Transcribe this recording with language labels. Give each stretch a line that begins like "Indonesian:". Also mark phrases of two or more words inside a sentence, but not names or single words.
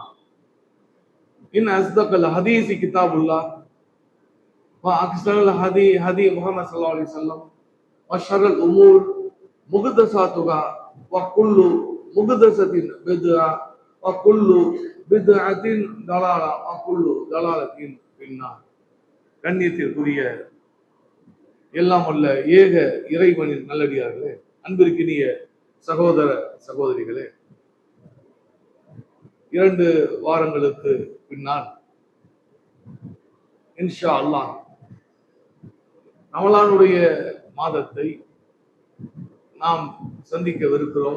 Arabic: إن أصدق الحديث كتاب الله وأحسن الهدي هدي محمد صلى الله عليه وسلم وشر الأمور محدثاتها وكل محدثة بدعة وكل بدعة ضلالة وكل ضلالة في النار.
Tamil: கண்ணியத்திற்குரிய எல்லாம் உள்ள ஏக இறைவனின் நல்லடியார்களே, அன்பிற்கினிய சகோதர சகோதரிகளே, 2 வாரங்களுக்கு பின்னால்
Arabic: إن شاء الله
Tamil: ரமலானுடைய மாதத்தை நாம் சந்திக்கவிருக்கிறோம்.